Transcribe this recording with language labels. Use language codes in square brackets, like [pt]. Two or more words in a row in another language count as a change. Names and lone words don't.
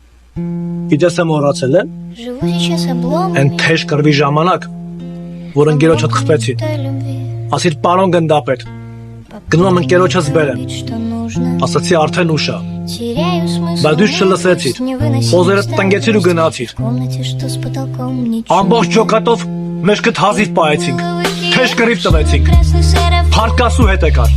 [hy] Իդես եմ մոռացել եմ, [ru] Живу сейчас обломами. [hy] այն թեժ կռվի ժամանակ, որ ընկերոջդ խփեցի, ասիր պարոն գնդապետ, գնում եմ ընկերոջս բերեմ, ասացի արդեն ուշ է, բայց դու չլսեցիր, խոզերդ տնկեցիր ու գնացիր, ամբողջ ջոկատով մեջքդ հազիվ պահեցինք, թեժ կռիվ տվեցինք, փարկասու հետ եկար,